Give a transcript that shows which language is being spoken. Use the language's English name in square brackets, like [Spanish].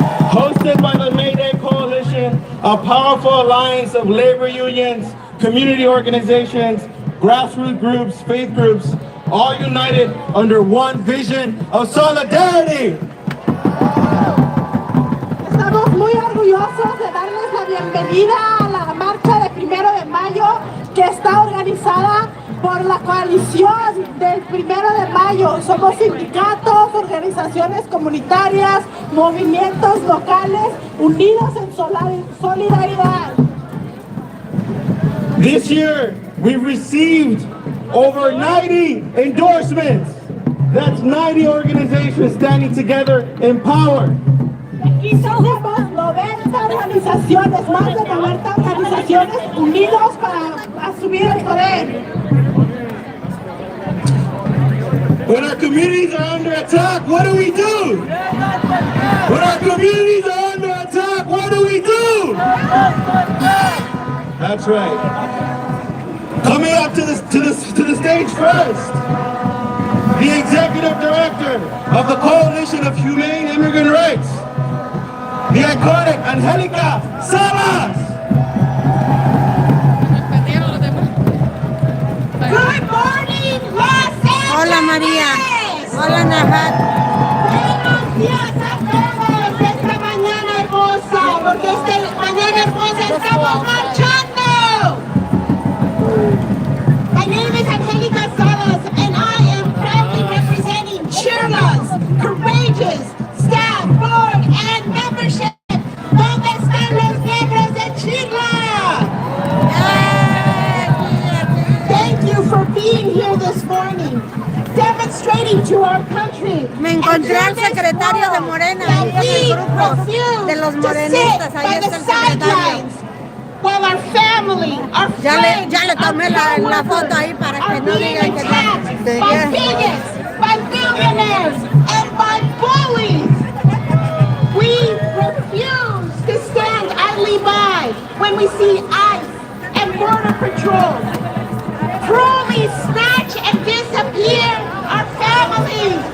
[English] Hosted by the May Day Coalition, a powerful alliance of labor unions, community organizations, grassroots groups, faith groups, all united under one vision of solidarity. [Spanish] Estamos muy orgullosos de darles la bienvenida a la marcha de 1 de mayo que está organizada por la coalición del 1 de mayo. Somos sindicatos, organizaciones comunitarias, movimientos locales unidos en solidaridad. [English] This year, we received over 90 endorsements. That's 90 organizations standing together in power. [Spanish] Aquí somos 90 organizaciones, más de 90 organizaciones unidos para asumir el poder. [English] When our communities are under attack, what do we do? When our communities are under attack, what do we do? That's right. Coming up to the stage first, the executive director of the Coalition of Humane Immigrant Rights, the iconic Angelica Salas. Good morning, Los Angeles. [Spanish] Hola María. Hola Najat. Buenos días a todos esta mañana hermosa, porque esta mañana hermosa estamos marchando. [English] My name is Angelica Salas, and I am proudly representing cheerleaders, courageous staff, board, and membership. [Spanish] ¿Dónde están los miembros de Chirla? [English] Thank you for being here this morning, demonstrating to our country. [Spanish] Me encontré al secretario de Morena, ahí en el grupo de los morenistas, ahí está el secretario. [English] While our family, our friends, [Spanish] Ya le tomé la foto ahí para que no digan que no. [English] by bigots, by billionaires, and by bullies. We refuse to stand idly by when we see ICE and Border Patrol cruelly snatch and disappear our families.